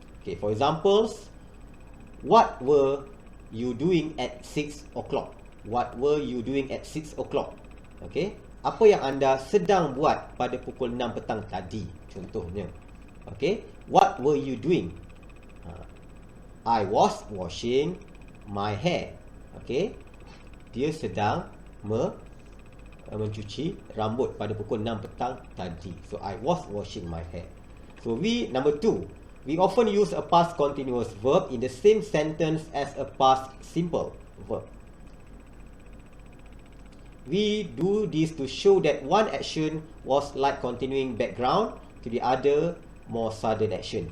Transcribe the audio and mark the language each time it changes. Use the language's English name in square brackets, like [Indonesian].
[English] Okay, for examples, what were you doing at 6 o'clock? What were you doing at 6 o'clock? [Malay] Okay, apa yang anda sedang buat pada pukul 6 petang tadi, contohnya. [English] Okay, what were you doing? I was washing my hair. [Malay] Okay, dia sedang mencuci rambut pada pukul 6 petang tadi. [English] So I was washing my hair. So number 2, we often use a past continuous verb in the same sentence as a past simple verb. We do this to show that one action was like continuing background to the other more sudden action.